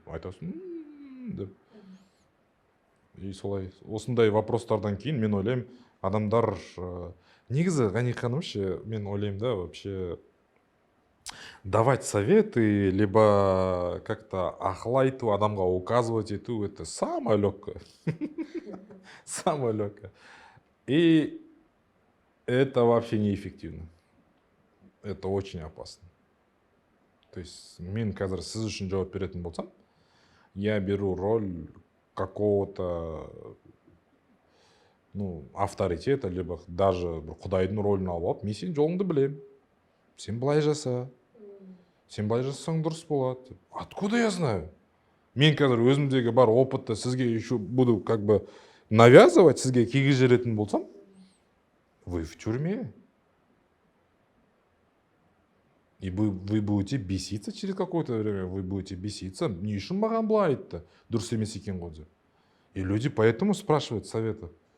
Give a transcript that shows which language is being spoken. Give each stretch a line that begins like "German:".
Kazakh: Айтасың, деп. И солай, осындай вопростардан кейін мен ойлаймын, адамдар, негізі, Ғани ханым ше, мен ойлаймын да,
Russian: вообще, давать советы, либо как-то
Kazakh: ақыл айту, адамға указывать ету,
Russian: это самое легкое. Самое легкое. И это вообще неэффективно. Это очень опасно.
Kazakh: То есть мен қазір сіз үшін жауап беретін болсам,
Russian: я беру роль какого-то, ну, авторитета, либо даже
Kazakh: бір құдайдың ролін алып алып, мен сенің жолыңды білем. Сен былай жаса. Сен былай жасасаң дұрыс болады.
Russian: Откуда я знаю?
Kazakh: Мен қазір өзімдегі бар опытты сізге
Russian: еще буду как бы навязывать,
Kazakh: сізге кигіз жеретін болсам,
Russian: вы в тюрьме. И вы будете беситься через какое-то время, вы будете беситься.
Kazakh: Не үшін маған былай айтты, дұрыс емес екен ғой деп.
Russian: И люди поэтому спрашивают совета.